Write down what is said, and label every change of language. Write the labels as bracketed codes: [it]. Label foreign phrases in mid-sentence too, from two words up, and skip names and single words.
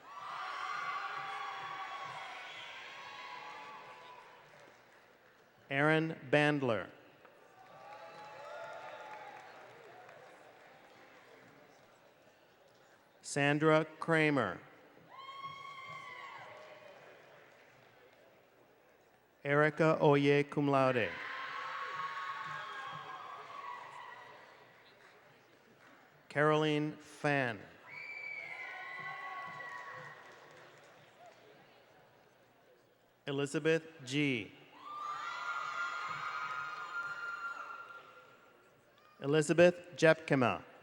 [en] Aaron Bandler. Sandra Kramer. Erica Oye [la] cum laude. [en] Caroline Fan. Elizabeth G. Elizabeth Jepkema.